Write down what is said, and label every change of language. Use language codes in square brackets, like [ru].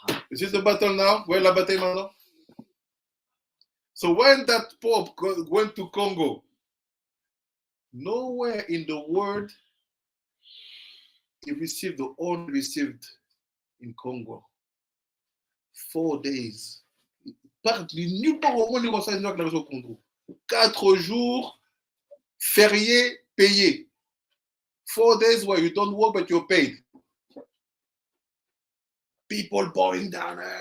[en] Is it the battle now? Where [fr] la bataille maintenant? [en] So when that Pope went to Congo, nowhere in the world he received the honor received in Congo. 4 days. [fr] Nulle part au monde il reçoit une ordre au Congo. 4 jours fériés payés. [en] 4 days where you don't work but you're paid. People bowing down.